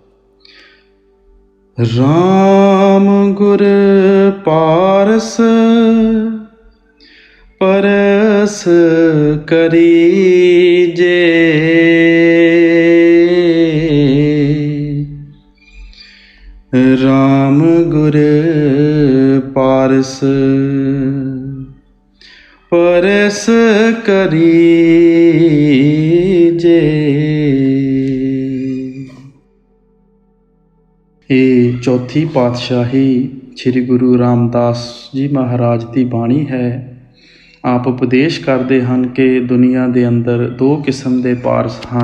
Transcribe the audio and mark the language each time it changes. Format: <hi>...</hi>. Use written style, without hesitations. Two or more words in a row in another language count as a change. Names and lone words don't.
<pa>ਰਾਮ ਗੁਰ ਪਾਰਸ ਪਰਸ ਕਰੀਜੇ, ਰਾਮ ਗੁਰ ਪਾਰਸ ਪਰਸ ਕਰੀਜੇ। ਇਹ ਚੌਥੀ ਪਾਤਸ਼ਾਹੀ ਸ੍ਰੀ ਗੁਰੂ ਰਾਮਦਾਸ ਜੀ ਮਹਾਰਾਜ ਦੀ ਬਾਣੀ ਹੈ। ਆਪ ਉਪਦੇਸ਼ ਕਰਦੇ ਹਨ ਕਿ ਦੁਨੀਆ ਦੇ ਅੰਦਰ ਦੋ ਕਿਸਮ ਦੇ ਪਾਰਸ ਹਨ।</pa>